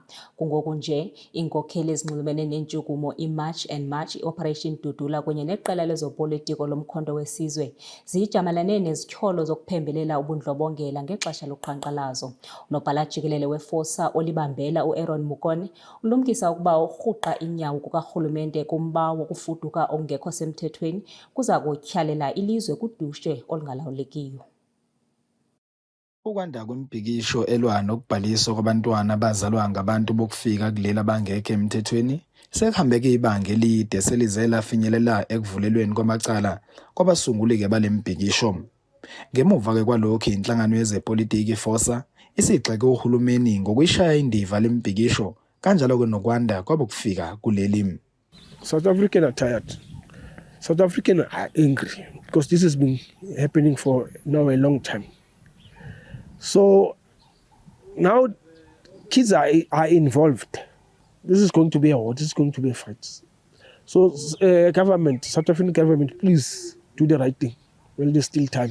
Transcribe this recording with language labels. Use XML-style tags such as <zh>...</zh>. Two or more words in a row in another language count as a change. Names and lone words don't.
<xh>Kungoku nje iinkokheli ezinxulumene nentshukumo iMarch and March, iOperation Dudula kunye neqela lezopolitiko lomkhonto wesizwe zijamalene nezityholo zokuphembelela ubundlobongela ngexesha loqhankqalazo. Unobhala jikelele weFOSA olibambela uAaron Mukone ulumkisa ukuba urhuqa inyawo kukarhulumente kumba wokufuduka ongekho semthethweni kuza kutyhalela ilizwe kudushe olungalawulekiyo.</xh> <zu>Ukwanda kwemibhikisho elwa nokubhaliswa kwabantwana abazalwa ngabantu bokufika kuleli abangekho emthethweni sekuhambeke ibanga elide selize lafinyelela ekuvulelweni kwamacala kwabasunguli-ke bale mbhikisho. Ngemuva-ke kwalokhu inhlangano yezepolitiki iFOSA isigxeke uhulumeni ngokuyishaya indiva le mbhikisho kanjalo-ke nokwanda kwabokufika kuleli.</zu> <en>South Africans are tired. South Africans are angry because this has been happening for now a long time. So now kids are involved. This is going to be a war. This is going to be a fight. So government, South African government, please do the right thing while there's still time.</en>